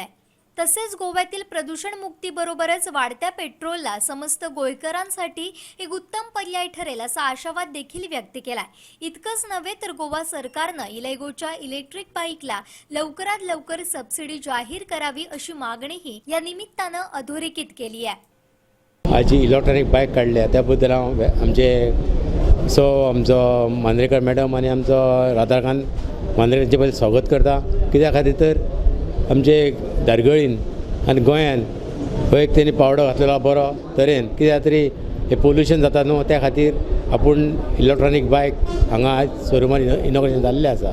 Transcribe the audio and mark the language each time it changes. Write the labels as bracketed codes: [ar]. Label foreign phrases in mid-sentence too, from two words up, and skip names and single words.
[mr] तसेच गोव्यातील प्रदूषण मुक्तीबरोबरच वाढत्या पेट्रोलला समस्त गोयकरांसाठी एक उत्तम पर्याय ठरेल असा आशावाद देखील व्यक्त केलाय। इतकंच नव्हे तर गोवा सरकारनं इलेगोच्या इलेक्ट्रिक बाईकला लवकरात लवकर सबसिडी जाहीर करावी अशी मागणीही या निमित्तानं अधोरेखित केली आहे। [kok] आज जी इलेक्ट्रॉनिक बाईक काढल्या त्याबद्दल आमचो मांद्रेकर मॅडम आणि आमचो राधाकांत मांद्रेकरांचे पयलीं स्वागत करता। कित्या खातीर तर आमचे दारगळीन आनी गोंयान हो एक तेणी पावडो घातलेलो बरो तरेन, कित्याक तरी हे पोल्युशन जाता न्हू, त्या खातीर आपूण इलेक्ट्रॉनीक बायक हांगा आज शोरुमान इनॉग्रेशन जाल्लें आसा।